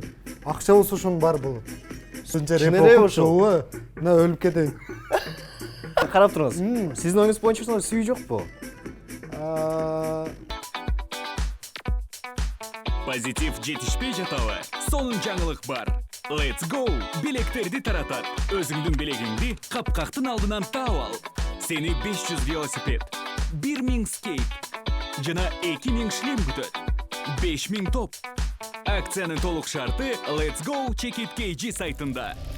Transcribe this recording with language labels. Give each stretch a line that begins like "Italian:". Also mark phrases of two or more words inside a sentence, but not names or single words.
Kyrgyz: Акча болсо ошонун баары болот. Кичинеде ошол. Мына өлүп кетейин. Карап туруңуз. Сиздин оюңуз боюнча сүйүү жокпу? Позитив жетишпей жатабы? Сонун жаңылык бар.
English: Let's go!
Kyrgyz: Билектерди таратат. Өзүңдүн билегиңди капкактын алдынан таап ал. Сени 500 велосипед, 1000 скейт жана 2000 шлем күтөт. 5000 топ. Акциянын толук шарты Let's go Check-it KG сайтында.